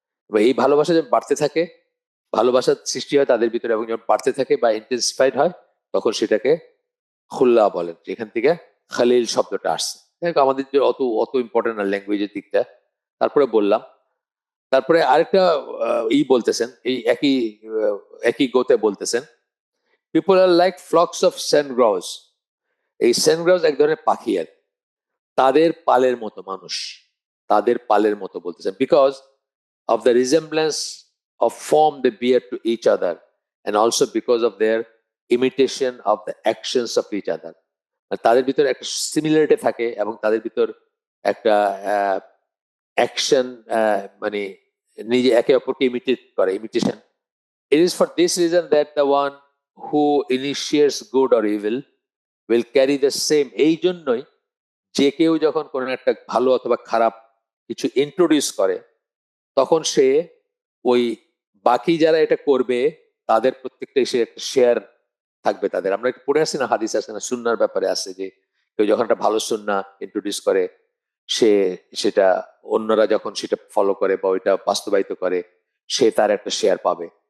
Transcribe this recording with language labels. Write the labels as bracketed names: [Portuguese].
[Bangla] এই ভালোবাসা যখন বাড়তে থাকে, ভালোবাসার সৃষ্টি হয় তাদের ভিতরে, এবং যখন বাড়তে থাকে বা ইন্টেন্সিফাইড হয়, তখন সেটাকে খুল্লা বলেন, যেখান থেকে খালিল শব্দটা আসছে। আমাদের যে অত অত ইম্পর্টেন্ট না ল্যাঙ্গুয়েজের দিকটা, তারপরে বললাম। তারপরে আরেকটা বলতেছেন, এই একই গোতে বলতেছেন, [English] People are like flocks of sandgrouse. [Bangla] এই স্যান্ডগ্রাউস এক ধরনের পাখি, আর তাদের পালের মতো মানুষ, তাদের পালের মতো বলতেছেন, [English] Because of the resemblance of form they bear to each other, and also because of their imitation of the actions of each other. [Bangla] তাদের ভিতর একটা সিমিলারিটি থাকে, এবং তাদের ভিতর একটা অ্যাকশন, মানে নিজে একে অপরকে ইমিটেট করে, imitation. [English] It is for this reason that the one who initiates good or evil will carry the same. [Bangla] এই জন্যই যে কেউ যখন কোনো একটা ভালো অথবা খারাপ কিছু ইন্ট্রোডিউস করে, তখন সে ওই বাকি যারা এটা করবে তাদের প্রত্যেকটা সে একটা শেয়ার থাকবে তাদের। আমরা একটু পড়ে আসছি না, হাদিস আছে না, সুন্নার ব্যাপারে আছে, যে কেউ যখন একটা ভালো সুন্নাহ ইন্ট্রোডিউস করে, সে সেটা অন্যরা যখন সেটা ফলো করে বা ওইটা বাস্তবায়িত করে, সে তার একটা শেয়ার পাবে।